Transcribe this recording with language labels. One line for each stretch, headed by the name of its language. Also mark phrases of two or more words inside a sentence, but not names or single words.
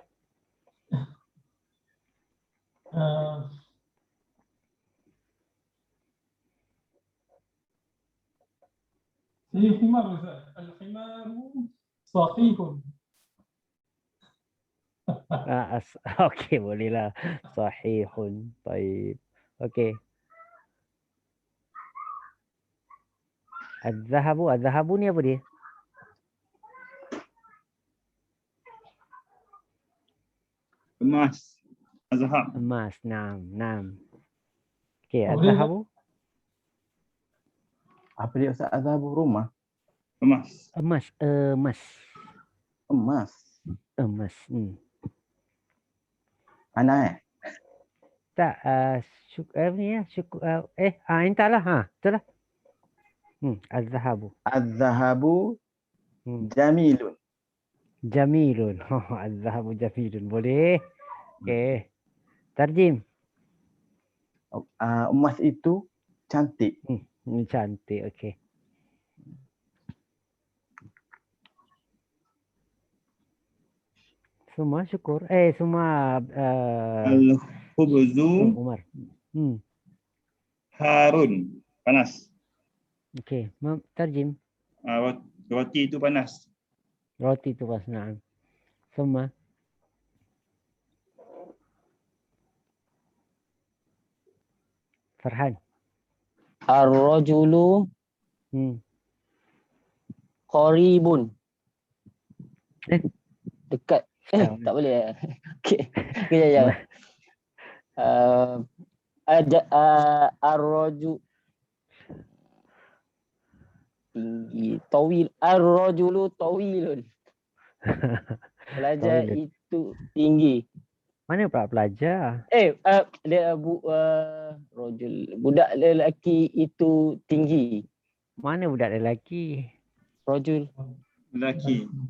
Arabic: في حمار الحمار صحيح.
Malay: Okey, boleh lah. Sahihun. Baik. Okey. Az-zahabu. Az-zahabu ni apa dia? Emas. Azhab. Emas. Nam. Okey, Boleh,
Arabic: az-zahabu.
Malay: Apa dia Ustaz? Azhabu rumah? Emas. Emas. Emas. Mana Tak, ni ya, entahlah. Betul lah.
Arabic: Az-zahabu. الذهب جميل. جميل. الذهب جميل.
Malay: Boleh. Okey. Tarjim. Emas itu cantik. Ini cantik. Okey. Semua syukur. Semua
Arabic: Al-khubzu Umar.
Malay: harun. Panas. Okey. Tarjim. Roti itu panas. Roti tu pas. Naam. Semua. Farhan.
Arabic: الرجل قريب.
Malay: Dekat. Tak boleh. Okey. Kejap. Ar-rajulu tinggi.
Arabic: Tawil. الرجل طويل.
Malay: Pelajar itu tinggi. Mana pula pelajar?
Arabic: Rajul.
Malay: Budak lelaki itu tinggi. Mana budak lelaki?
Arabic: Rajul.
Malay: Lelaki.